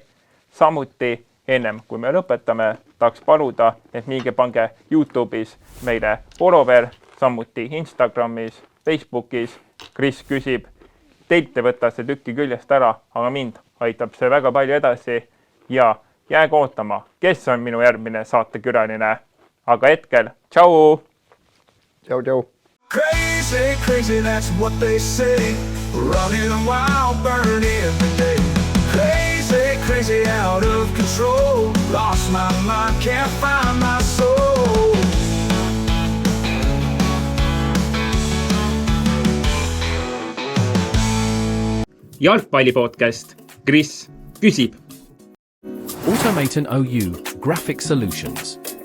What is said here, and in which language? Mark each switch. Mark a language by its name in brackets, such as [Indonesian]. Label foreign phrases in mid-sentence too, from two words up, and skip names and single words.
[Estonian] Samuti ennem, kui me lõpetame, tahaks paluda, et minge pange YouTube'is meile follower, samuti Instagramis, Facebookis. Kris küsib, teilt ei võta see tükki küljest ära, aga mind aitab see väga palju edasi ja jääge ootama, kes on minu järgmine saatekülaline. Aga hetkel, tšau! Tšau! [English] Crazy, that's what they say. Running wild, burning every day. Crazy, out of control. Lost my mind, can't find my soul. [Estonian] Jalgpallipodcast Kris küsib. Automaton OU Graphic Solutions.